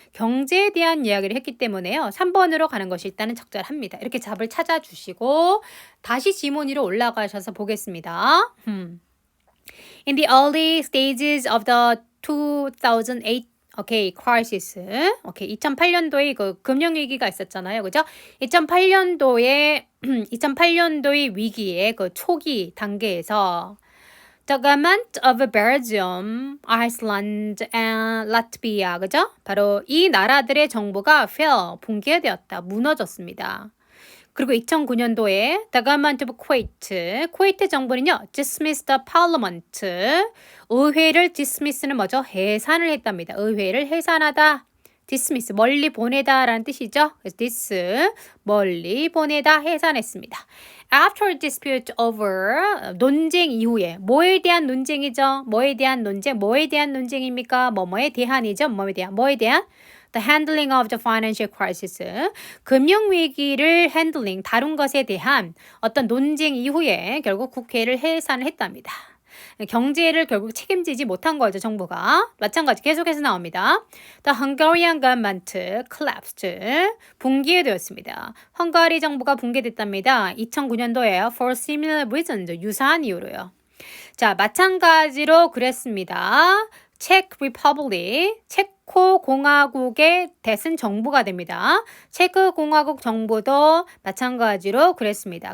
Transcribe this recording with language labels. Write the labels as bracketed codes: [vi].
[ko] 경제에 대한 이야기를 했기 때문에요. 3번으로 가는 것이 일단은 적절합니다. 이렇게 답을 찾아주시고 다시 지문 위로 올라가셔서 보겠습니다. [en] In the early stages of the 2008 crisis. [ko] 2008년도에 그 금융위기가 있었잖아요. 그죠? 2008년도의 위기의 그 초기 단계에서 [en] The government of Belgium, Iceland, and Latvia, 그죠? [ko] 바로 이 나라들의 정부가 fell, 붕괴되었다, 무너졌습니다. [en] 그리고 2009년도에 The government of Kuwait, [ko] 쿠웨이트 정부는요, [en] dismissed the parliament, 의회를 dismiss는 뭐죠? [ko] 해산을 했답니다. 의회를 해산하다. dismiss, 멀리 보내다 라는 뜻이죠. 그래서 멀리 보내다, 해산했습니다. [en] After dispute over, [ko] 논쟁 이후에, 뭐에 대한 논쟁이죠? 뭐에 대한 논쟁입니까? 뭐뭐에 대한이죠? 뭐에 대한? [en] The handling of the financial crisis, [ko] 금융위기를 다룬 것에 대한 어떤 논쟁 이후에 결국 국회를 해산을 했답니다. 경제를 결국 책임지지 못한 거죠, 정부가. 마찬가지 계속해서 나옵니다. [en] The Hungarian government collapsed. [ko] 붕괴되었습니다. 헝가리 정부가 붕괴됐답니다. 2009년도에요. [en] For similar reasons. [ko] 유사한 이유로요. 자, 마찬가지로 그랬습니다. 체크 리퍼블릭, 체코 공화국의 대승 정부가 됩니다. 체크 공화국 정부도 마찬가지로 그랬습니다.